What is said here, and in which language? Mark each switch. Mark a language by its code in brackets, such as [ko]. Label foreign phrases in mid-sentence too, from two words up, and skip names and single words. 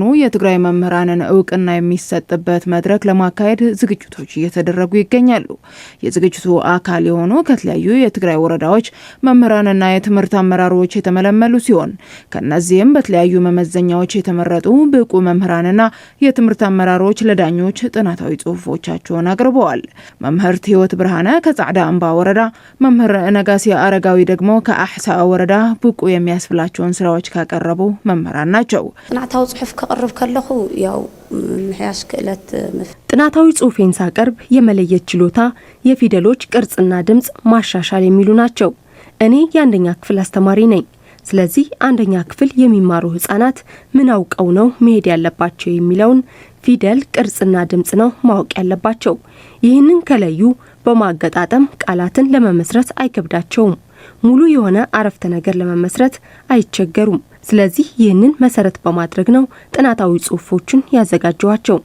[am] የትግራይ መምህራንን እውቅና የሚሰጥበት መድረክ ለማካሄድ ዝግጅቶች እየተደረጉ ይገኛሉ። የዝግጅቱ አካል የሆኑ ከተለያዩ የትግራይ ወረዳዎች መምህራንና የትምህርት አመራሮች የተመለመሉ ሲሆን ከነዚህም በተለያዩ መመዘኛዎች የተመረጡ ብቁ መምህራንና የትምህርት አመራሮች ለዳኞች ጥናታዊ ጽሁፎቻቸውን አቅርበዋል። መምህርት ህይወት ብርሃነ ከጻዕዳ አምባ ወረዳ ወረዳ መምህር ነጋሲ አረጋዊ ደግሞ ከአሕሳ ወረዳ ብቁ የሚያስብላቸውን ስራዎች ካቀረቡ መምህራን ናቸው። [ti] ጥናታዊ ጽሑፍ ከቀርብ ከለኹ ያው ምሕያስ ክእለት [am] ጥናታዊ ጽሑፌን ሳቀርብ የመለየት ችሎታ፣ የፊደሎች ቅርጽና ድምጽ ማሻሻል የሚሉ ናቸው። እኔ የአንደኛ ክፍል አስተማሪ ነኝ። ስለዚህ አንደኛ ክፍል የሚማሩ ህፃናት ምን አውቀው ነው መሄድ ያለባቸው የሚለውን ፊደል ቅርጽና ድምጽ ነው ማወቅ ያለባቸው። ይህንን ከለዩ በማገጣጠም ቃላትን ለመመስረት አይከብዳቸውም። ሙሉ የሆነ አረፍተ ነገር ለመመስረት አይቸገሩም። ስለዚህ ይህንን መሰረት በማድረግ ነው ጥናታዊ ጽሑፎችን ያዘጋጀዋቸው።